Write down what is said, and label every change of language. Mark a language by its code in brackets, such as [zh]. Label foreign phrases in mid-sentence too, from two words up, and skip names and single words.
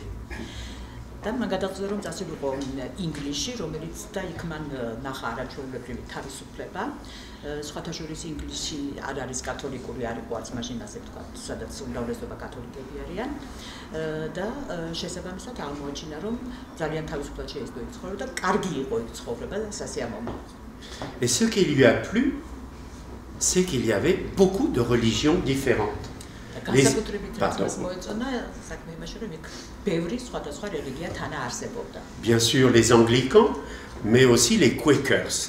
[ka] და მან გადაწყვიტა, რომ წასულიყო ინგლისში, რომელიც და იქ მან ნახა არაჩვეულებრივი თავისუფლება. სხვათა შორის ინგლისში არ არის კათოლიკური, არ იყო არც მაშინ ასე ვთქვათ, სადაც უმრავლესობა კათოლიკები არიან და შესაბამისად აღმოაჩინა, რომ ძალიან თავისუფლად შეეძლო იქ ცხოვრება და კარგი იყო იქ ცხოვრება და სასიამოვნო. [fr] Et ce qui lui a plu, c'est qu'il y avait beaucoup de religions différentes. Bien sûr, les anglicans, mais aussi les Quakers.